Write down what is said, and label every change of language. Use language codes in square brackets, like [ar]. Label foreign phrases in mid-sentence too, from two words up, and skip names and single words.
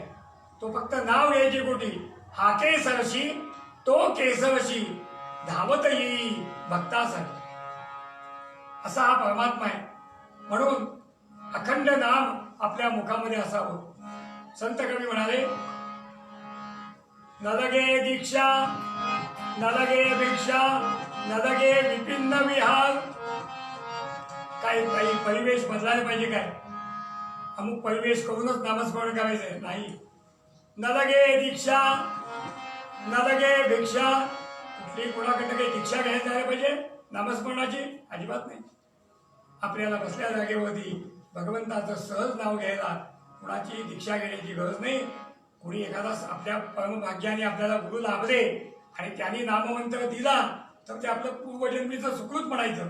[mr] तो फक्त नाव घ्यायची कोटी हाके सरशी तो केसरशी धावत येई भक्तासाठी असा हा परमात्मा आहे. म्हणून अखंड नाम आपल्या मुखामध्ये असावं. संत कवी म्हणाले न लगे दीक्षा न लगे भिक्षा न लगे विपिन्न विहार. काही परिवेश बदलायला पाहिजे काय. अमुक परिवेश करूनच नामस्मरण करायचंय नाही. न लगे दीक्षा न लगे भिक्षा. कुठली कोणाकडनं काही दीक्षा घ्यायला जायला पाहिजे नामस्मरणाची अजिबात नाही. आपल्याला बसल्या जागेवरती भगवंताचं सहज नाव घ्यायला कुणाची दीक्षा घेण्याची गरज नाही. कुणी एखादा आपल्या परमभाग्याने आपल्याला गुरु लाभले आणि त्यांनी नाममंत्र दिला तर ते आपलं पूर्वजन्मीचं सुकृत म्हणायचं.